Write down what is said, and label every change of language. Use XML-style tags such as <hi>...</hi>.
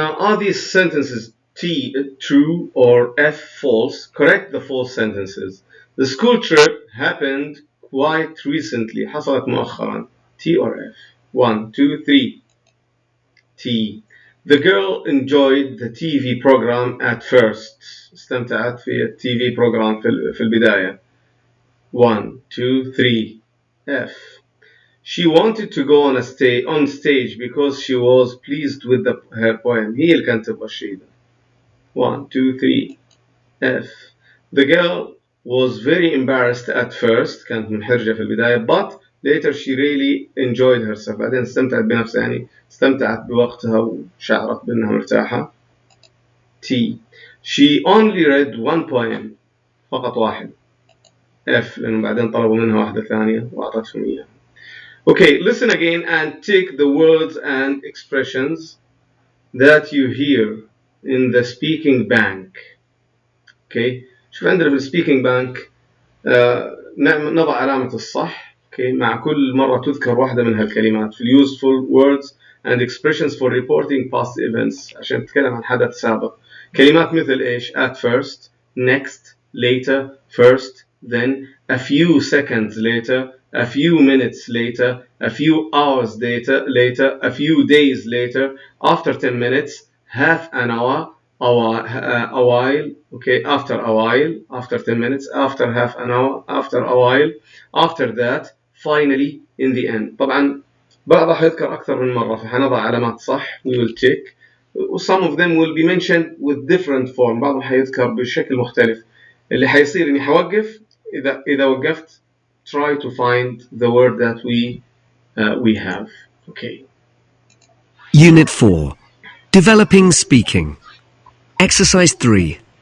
<en>Are these sentences T true or F false? Correct the false sentences. The school trip happened quite recently.</en> <ar>حصلت مؤخرا.</ar> <en>T or F? 1, 2, 3. T. The girl enjoyed the TV program at first.</en> <ar>استمتعت في TV program في البداية.</ar> <en>1, 2, 3. F. She wanted to go on stage because she was pleased with her poem.</en> <ar>هي اللي كانت تبغى الشيء ده.</ar> <en>1, 2, 3. F. The girl was very embarrassed at first.</en> <ar>كانت منحرجة في البداية.</ar> <en>But later she really enjoyed herself. بعدين استمتعت بنفسها يعني استمتعت بوقتها وشعرت بأنها مرتاحة. T. She only read one poem.</en> <ar>فقط واحد.</ar> <en>F.</en> <ar>لأنه بعدين طلبوا منها واحدة ثانية وأعطتهم إياها.</ar> <en>Okay, listen again and take the words and expressions that you hear in the speaking bank.</en> <ar>Okay, شوف عندنا في speaking bank نضع علامة الصح. Okay, مع كل مرة تذكر واحدة من هالكلمات في</ar> <en>useful words and expressions for reporting past events</en> <ar>عشان نتكلم عن حدث سابق. كلمات مثل إيش؟</ar> <en>At first, next, later, first, then, a few seconds later, a few minutes later, a few hours later, a few days later, after 10 minutes, half an hour, a while, okay, after a while, after 10 minutes, after half an hour, after a while, after that, finally, in the end.</en> <ar>طبعا بعضها حيذكر أكثر من مرة فحنضع علامات صح.</ar> <en>We will check. Some of them will be mentioned with different form.</en> <ar>بعضهم حيذكر بشكل مختلف. اللي حيصير إني حوقف. إذا وقفت</ar> <en>try to find the word that we have. Okay. Unit 4. Developing speaking. Exercise 3.</en>